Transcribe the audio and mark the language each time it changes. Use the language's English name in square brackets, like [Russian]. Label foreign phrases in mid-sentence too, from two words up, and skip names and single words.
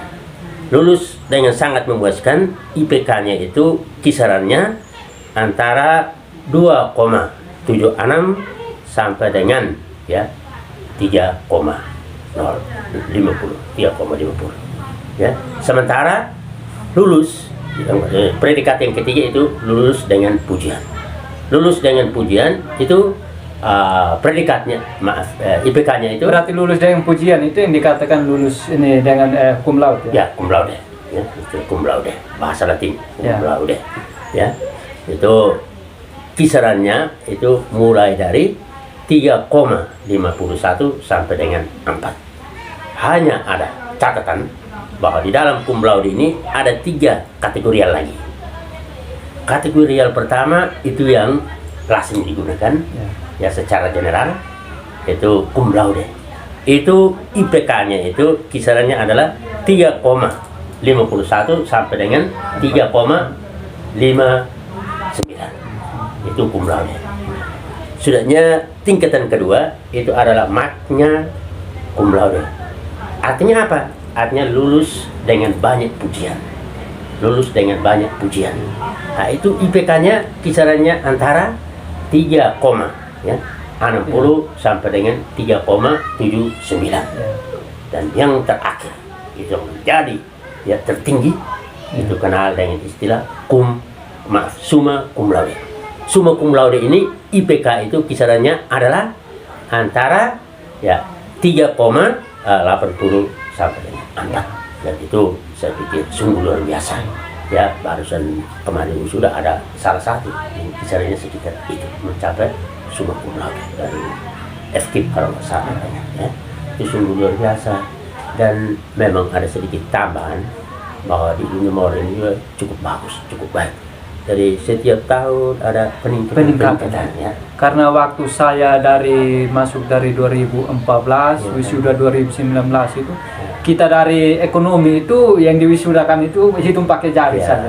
[Indonesian] Lulus dengan sangat memuaskan, IPK-nya itu kisarannya antara 2,76 sampai dengan ya 3,50 ya. Sementara lulus predikat yang ketiga itu lulus dengan pujian. Lulus dengan pujian itu predikatnya, IPK-nya itu berarti lulus dengan pujian itu yang dikatakan lulus ini dengan [Latin] cum laude, [Indonesian] ya? Ya, [Latin] cum laude, [Indonesian] ya, itu [Latin] cum laude, [Indonesian] bahasa Latin, cum Ya. laude, ya. Itu kisarannya itu mulai dari 3,51 sampai dengan 4. Hanya ada catatan bahwa di dalam [Latin] cum laude [Indonesian] ini ada 3 kategorial lagi. Kategorial pertama itu yang lazim digunakan, ya, secara general itu [Latin] cum laude. [Indonesian] Itu IPK-nya itu kisarannya adalah 3,51 sampai dengan 3,59. Itu [Latin] cum laude. [Indonesian] Sudahnya tingkatan kedua itu adalah [Latin] magna cum laude. [Indonesian] Artinya apa? Artinya lulus dengan banyak pujian. Lulus dengan banyak pujian. Nah, itu IPK-nya kisarannya antara 3, ya, 60 sampai dengan 3,79. Dan yang terakhir itu menjadi ya tertinggi itu kenal dengan istilah [Latin] summa cum laude. Summa cum laude [Indonesian] ini IPK itu kisarannya adalah antara ya 3,80 sampai dengan 4. Dan itu saya pikir sungguh luar biasa. Ya, barusan kemarin sudah ada salah satu yang kisarannya sekitar itu mencapai [Latin] summa cum laude [Indonesian] dari FKIP kalau nggak salah, ya. Itu sungguh luar biasa. Dan memang ada sedikit tambahan bahwa di Unimor ini juga cukup bagus, cukup baik. Jadi setiap tahun ada peningkatan, ya. Karena waktu saya masuk dari 2014, wisuda 2019 itu, kita dari ekonomi itu yang diwisudakan itu hitung pakai jari saja.